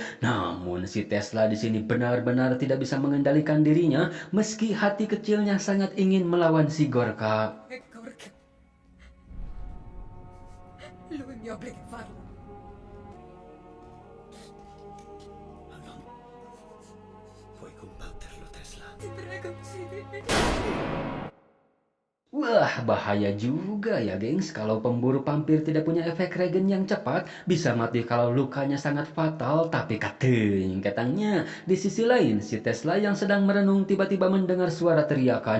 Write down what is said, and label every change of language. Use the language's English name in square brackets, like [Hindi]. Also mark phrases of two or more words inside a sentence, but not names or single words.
[Indonesian] Namun si Tesla di sini benar-benar tidak bisa mengendalikan dirinya meski hati kecilnya sangat ingin melawan si Gorka. [Italian] Gorka. Lui mi obbliga a farlo. Ma non puoi combatterlo, Tesla. Ti prego, uccidimi. [Indonesian] Wah, bahaya juga ya, gengs. Kalau pemburu vampir tidak punya efek regen yang cepat, bisa mati kalau lukanya sangat fatal. Tapi katanya, di sisi lain, si Tesla yang sedang merenung tiba-tiba mendengar suara teriakan.